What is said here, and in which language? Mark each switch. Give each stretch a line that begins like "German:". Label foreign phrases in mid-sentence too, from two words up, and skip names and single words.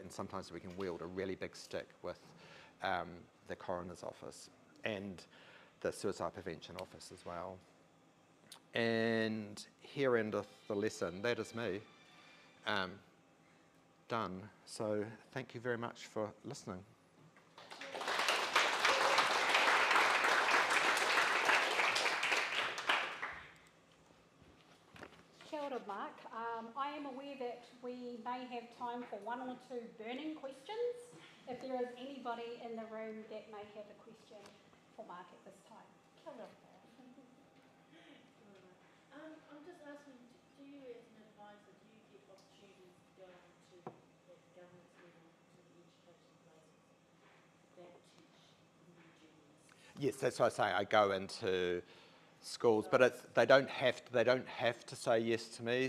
English: And sometimes we can wield a really big stick with the coroner's office and the suicide prevention office as well. And here endeth the lesson. That is me. Done. So thank you very much for listening.
Māori: Kia ora,
English: Mark. I am aware that we may have time for one or two burning questions. If there is anybody in the room that may have a question for Mark at this time.
Māori: Kia ora.
English: I'm just asking, do you as an advisor, do you get opportunities to go into at government level to the education places that teach new journalists? Yes, that's what I say. I go into schools, but they don't have to say yes to me.